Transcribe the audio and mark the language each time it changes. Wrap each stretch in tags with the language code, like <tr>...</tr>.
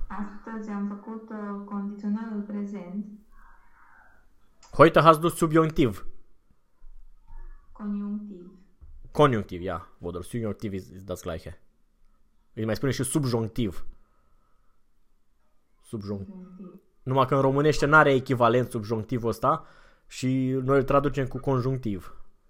<ro>Astăzi am făcut condiționalul prezent.</ro> <de>Heute hast du subjunctiv.</de> <ro>Conjunctiv. Conjunctiv, ja.</ro> <de>Wo der Subjunktiv ist das gleiche.</de> <ro>Îi mai spune și subjunctiv. Subjunctiv. Conjunctiv. Numai că în românește n-are echivalent subjunctivul ăsta și noi îl traducem cu conjunctiv.</ro>